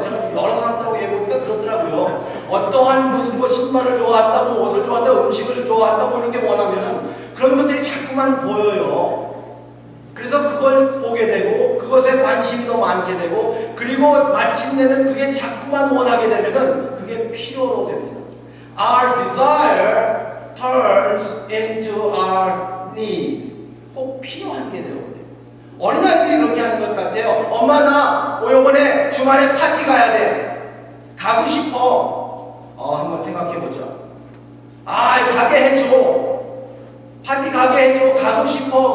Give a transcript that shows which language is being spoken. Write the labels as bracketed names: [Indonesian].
[Korean] 제가 여러 사람들하고 얘기해보니까 그렇더라고요. 어떠한 무슨 신발을 좋아한다, 옷을 좋아한다, 음식을 좋아한다, 이렇게 원하면은 그런 것들이 자꾸 자꾸만 보여요. 그래서 그걸 보게 되고 그것에 관심이 더 많게 되고 그리고 마침내는 그게 자꾸만 원하게 되면은 그게 필요로 됩니다. [English] Our desire turns into our need. [Korean] 꼭 필요한 게 되어버려요. 어린아이들이 그렇게 하는 것 같아요. 엄마 나 이번에 주말에 파티 가야 돼. 가고 싶어. 한번 생각해보자. 가게 해줘. 파티 가게 해줘. 가고 싶어.